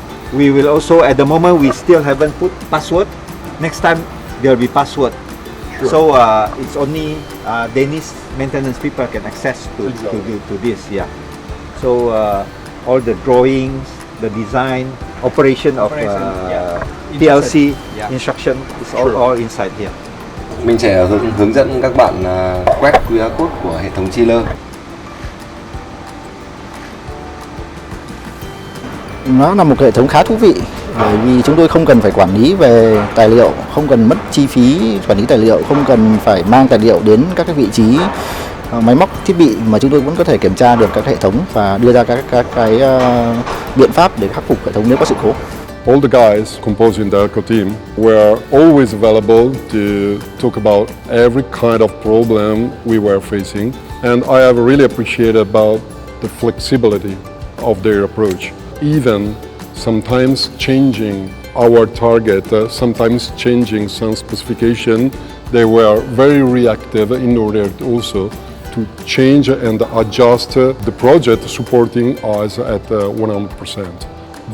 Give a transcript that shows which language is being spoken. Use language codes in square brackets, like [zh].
[en] We will also, at the moment, we still haven't put password. Next time, there will be password. Sure. So it's only Danish maintenance people can access to this. Yeah. So all the drawings, the design, operation of PLC instruction is all inside here. [vi] Mình sẽ hướng dẫn các bạn quét QR code của hệ thống chiller. Nó là một hệ thống khá thú vị bởi vì chúng tôi không cần phải quản lý về tài liệu, không cần mất chi phí quản lý tài liệu, không cần phải mang tài liệu đến các cái vị trí máy móc thiết bị, mà chúng tôi vẫn có thể kiểm tra được các hệ thống và đưa ra các cái biện pháp để khắc phục hệ thống nếu có sự cố. [en] All the guys composing the Delco team were always available to talk about every kind of problem we were facing, and I have really appreciated about the flexibility of their approach. Even sometimes changing our target, sometimes changing some specification, they were very reactive in order also to change and adjust the project supporting us at 100%.